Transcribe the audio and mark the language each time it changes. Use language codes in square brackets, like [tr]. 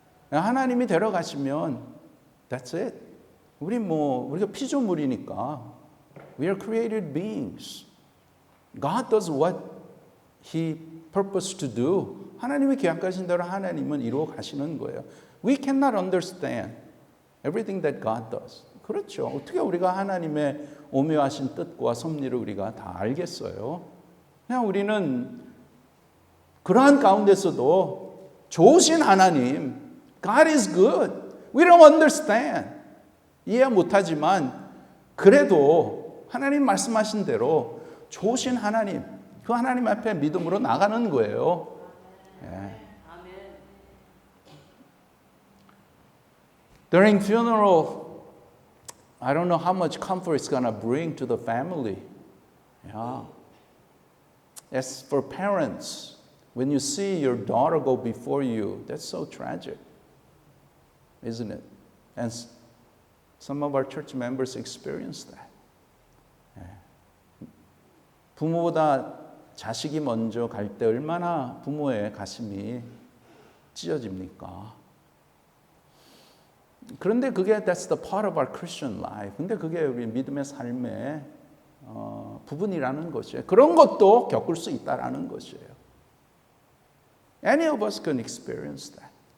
[ko] 하나님이 데려가시면 [en] that's it. [ko] 우리가 피조물이니까 [en] we are created beings. God does what He purposed to do. [ko] 하나님이 계획하신 대로 하나님은 이루어 가시는 거예요. [en] We cannot understand everything that God does. [ko] 그렇죠. 어떻게 우리가 하나님의 오묘하신 뜻과 섭리를 우리가 다 알겠어요? 그냥 우리는 그러한 가운데서도 좋으신 하나님, [en] God is good. We don't understand. [ko] 이해 못하지만 그래도 하나님 말씀하신 대로 좋으신 하나님, 그 하나님 앞에 믿음으로 나가는 거예요. [en] During funeral, I don't know how much comfort it's going to bring to the family. Yeah. As for parents, when you see your daughter go before you, that's so tragic, isn't it? And some of our church members experience that. [ko] 부모보다 자식이 먼저 갈 때 얼마나 부모의 가슴이 찢어집니까? 그런데 그게 [en] that's the part of our Christian life. [ko] 근데 그게 우리 믿음의 삶의 부분이라는 것이에요. 그런 것도 겪을 수 있다라는 것이에요. [en] Any of us can experience that.